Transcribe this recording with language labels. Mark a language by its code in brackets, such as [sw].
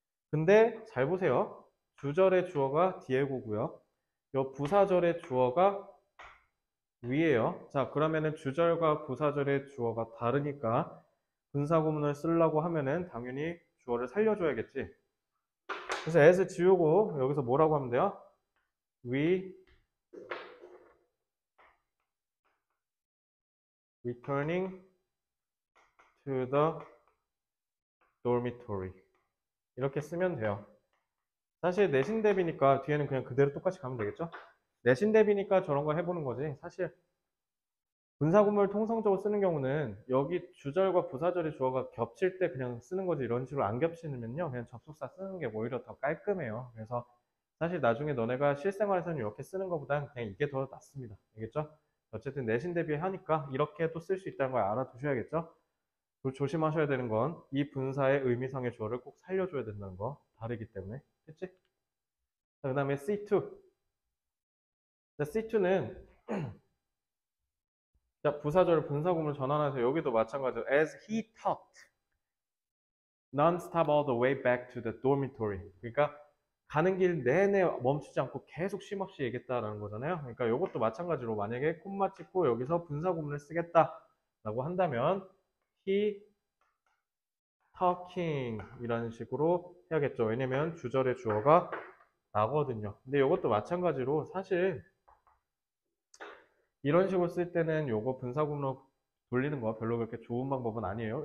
[ko] 근데 잘 보세요. 주절의 주어가 디에고고요. 요 부사절의 주어가 위에요. 자, 그러면은 주절과 부사절의 주어가 다르니까 분사구문을 쓰려고 하면은 당연히 주어를 살려줘야겠지. 그래서 as 지우고 여기서 뭐라고 하면 돼요? [en] We returning to the dormitory. [ko] 이렇게 쓰면 돼요. 사실 내신 대비니까 뒤에는 그냥 그대로 똑같이 가면 되겠죠? 내신 대비니까 저런 거 해보는 거지. 사실 분사구문을 통상적으로 쓰는 경우는 여기 주절과 부사절의 주어가 겹칠 때 그냥 쓰는 거지 이런 식으로 안 겹치면요 그냥 접속사 쓰는 게 오히려 더 깔끔해요. 그래서 사실 나중에 너네가 실생활에서는 이렇게 쓰는 것보다는 그냥 이게 더 낫습니다. 알겠죠? 어쨌든 내신 대비하니까 이렇게 또 쓸 수 있다는 걸 알아두셔야겠죠? 그리고 조심하셔야 되는 건 이 분사의 의미상의 주어를 꼭 살려줘야 된다는 거 다르기 때문에 됐지? 자, 그 다음에 C2. [en] 자, [ko] C2는 자, 부사절 분사구문을 전환해서 여기도 마찬가지로 [en] as he talked non-stop all the way back to the dormitory. [ko] 그러니까 가는 길 내내 멈추지 않고 계속 쉼없이 얘기했다라는 거잖아요. 그러니까 이것도 마찬가지로 만약에 콤마 찍고 여기서 분사구문을 쓰겠다라고 한다면 [en] he talking [ko] 이라는 식으로 해야겠죠. 왜냐면 주절의 주어가 나거든요. 근데 이것도 마찬가지로 사실 이런 식으로 쓸 때는 요거 분사구문으로 돌리는 거 별로 그렇게 좋은 방법은 아니에요.